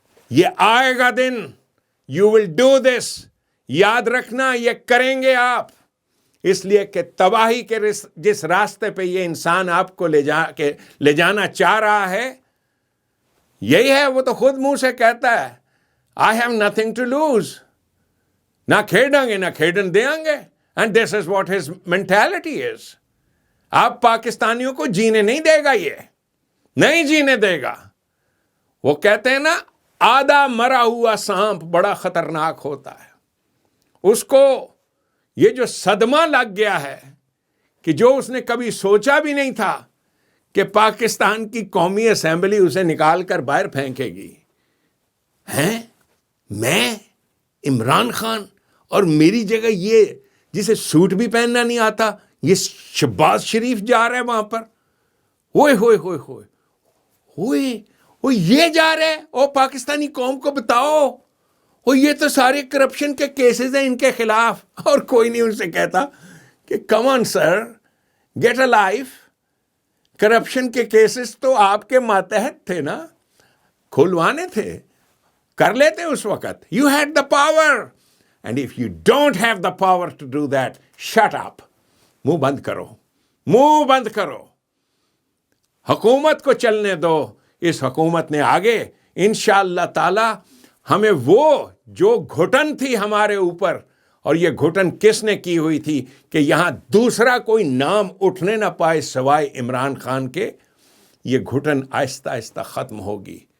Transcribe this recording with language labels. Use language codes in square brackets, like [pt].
[ur] یہ آئے گا دن، [en] you will do this, [ur] یاد رکھنا یہ کریں گے آپ. اس لیے کہ تباہی کے جس راستے پہ یہ انسان آپ کو لے جانا چاہ رہا ہے، یہی ہے. وہ تو خود منہ سے کہتا ہے [en] I have nothing to lose. [pa] نہ کھیڑیں گے نہ کھیڑن دیں گے. [en] And this is what his mentality is. [ur] آپ پاکستانیوں کو جینے نہیں دے گا، یہ نہیں جینے دے گا. وہ کہتے ہیں نا، آدھا مرا ہوا سانپ بڑا خطرناک ہوتا ہے. اس کو یہ جو صدمہ لگ گیا ہے کہ جو اس نے کبھی سوچا بھی نہیں تھا کہ پاکستان کی قومی اسمبلی اسے نکال کر باہر پھینکے گی. ہیں میں عمران خان، اور میری جگہ یہ جسے سوٹ بھی پہننا نہیں آتا، یہ شہباز شریف جا رہے ہیں وہاں پر. ہوئے ہوئے ہوئے ہوئے ہوئے وہ یہ جا رہے ہیں. او پاکستانی قوم کو بتاؤ، وہ یہ تو سارے کرپشن کے کیسز ہیں ان کے خلاف، اور کوئی نہیں ان سے کہتا کہ [en] Come on sir, get a life. [ur] کرپشن کے کیسز تو آپ کے ماتحت تھے نا. کھلوانے تھے, کر لیتے اس وقت. [en] You had the power. And if you don't have the power to do that, shut up. [ur] منہ بند کرو, منہ بند کرو, حکومت کو چلنے دو. اس حکومت نے آگے انشاءاللہ تعالی ہمیں وہ جو گھٹن تھی ہمارے اوپر, اور یہ گھٹن کس نے کی ہوئی تھی کہ یہاں دوسرا کوئی نام اٹھنے نہ پائے سوائے عمران خان کے, یہ گھٹن آہستہ آہستہ ختم ہوگی.